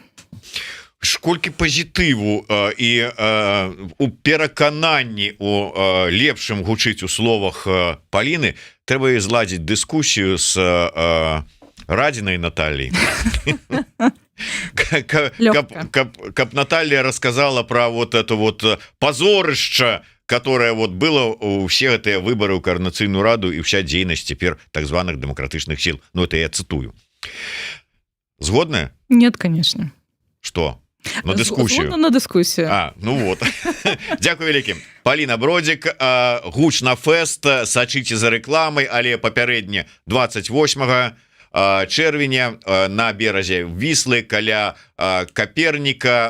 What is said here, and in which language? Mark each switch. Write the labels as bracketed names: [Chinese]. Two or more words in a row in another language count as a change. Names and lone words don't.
[Belarusian] Колькі пазітыву і у перакананні у лепшым гучыць у словах Паліны, трэба і зладзіць дыскусію з Радзінай Натальей. [Russian] Каб Наталья рассказала про вот это вот позорышча, которое вот было у все [Belarusian] гэтыя выборы ў каардынацыйную раду і вся дзейнасць цяпер так званых дэмакратычных сіл. [Russian] Ну, это я цытую. [Belarusian] Згодная? [Russian] Нет, конечно. Что? [Belarusian] На дыскусію. На дыскусію. Ну вот. Дзякуй вялікі. Паліна Бродзік, гучна фэст, сачыце за рэкламай, але папярэдне 28 чэрвеня на беразе Віслы каля Каперніка.